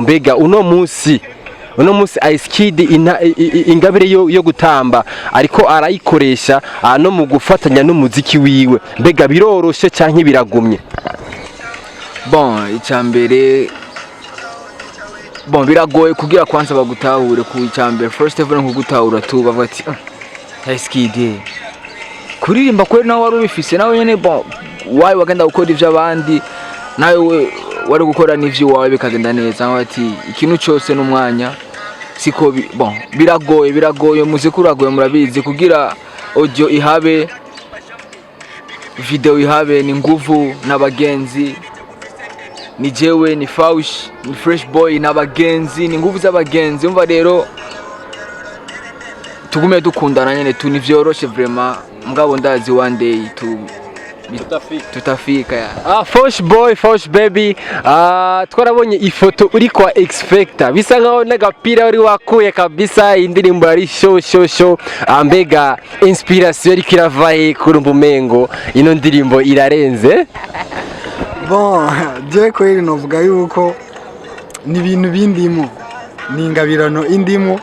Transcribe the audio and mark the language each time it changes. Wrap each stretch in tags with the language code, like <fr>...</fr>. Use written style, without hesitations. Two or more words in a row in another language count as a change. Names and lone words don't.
<rn>Mbega uno munsi Ice Kid ingabire yo gutamba ariko arayikoresha no mu gufatanya n'umuziki wiwe. Mbega biroroshe cyangwa biragumye? Bon, icyambere biragoye kugira kwanza bagutahure ku icyambere.</rn> <en>First of all</en> <rn>nkugutahura tu bavuga ati Ice Kid kuririmba kwe nawe wari ubifise nawe nyene. Bon, wayi wagenda gukora ivyo abandi nawe wari gukora n'ivyo wawe bikagenda neza. Ati ikintu cyose n'umwanya siko bon biragoye muziki uragoye murabizi kugira audio ihabe, video ihabe, ni nguvu n'abagenzi, ni jewe, ni Faush, ni Fresh Boy n'abagenzi, ni nguvu z'abagenzi. Umva rero tugume dukundana nyene tu nivyoroshe vraiment, mugabo ndazi</rn> <en>one day</en> <rn>tutafika ya. Fosh baby, twarabonye ifoto uri kwa expecta bisa nkaho n'agapira uri wakuye kabisa. Indirimbo yari show. Mbega inspiration yari kiravaye kurumva umengo ino ndirimbo irarenze? Bon, je kweri novuga yuko ni ibintu bindimo, ni ingabirano indimo.</rn>